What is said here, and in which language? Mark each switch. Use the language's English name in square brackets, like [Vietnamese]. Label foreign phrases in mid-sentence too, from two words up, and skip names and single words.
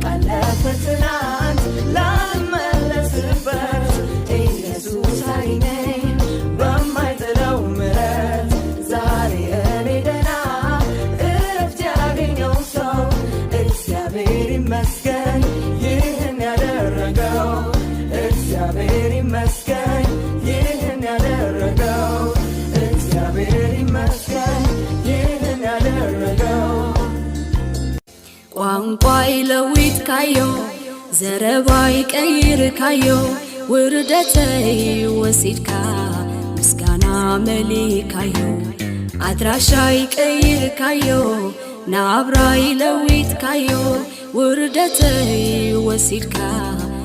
[Amharic] ለፈትናንት ላልመለስበት ኢየሱስ አገኘኝ በማይጥለው ምሕረት ዛሬ እኔ ደና እረፍት ያገኘው ሰው እግዚአብሔር ይመስገን ይህን ያደረገው እግዚአብሔር ይመስገን ይህን ያደረገው እግዚአብሔር ይመስገን ይህን ያደረገው [Tigrinya] ቋንቋይ ለዊት ካዮ ዘረባይ ቀይር ካዮ ውርደተይ ወሲድካ ምስጋና መሊካዮ አድራሻይ ቀይር ካዮ ናብራይ ለዊት ካዮ ውርደተይ ወሲድካ